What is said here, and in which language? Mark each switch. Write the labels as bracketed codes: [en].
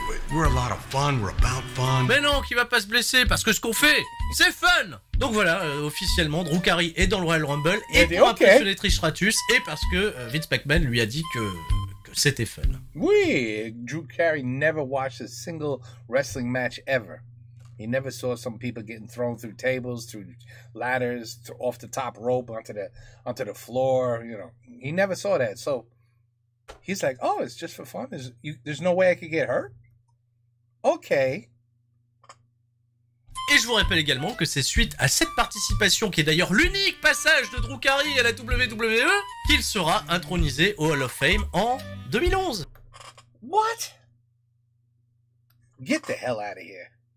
[en] we're a lot of fun, we're about fun. [fr] Mais non, qu'il va pas se blesser, parce que ce qu'on fait, c'est fun. Donc voilà, officiellement, Drew Carey est dans le Royal Rumble, et pour impressionner Trish Stratus, et parce que Vince McMahon lui a dit que c'était fun. [en] Oui, Drew Carey never watched a single wrestling match ever. He never saw some people getting thrown through tables, through ladders, off the top rope onto the floor. You know, he never saw that. So he's like, "Oh, it's just for fun. There's no way I could get hurt." Okay. [fr] Et je vous rappelle également que c'est suite à cette participation, qui est d'ailleurs l'unique passage de Drew Carey à la WWE, qu'il sera intronisé au Hall of Fame en 2011. [en] What? Get the hell out of here.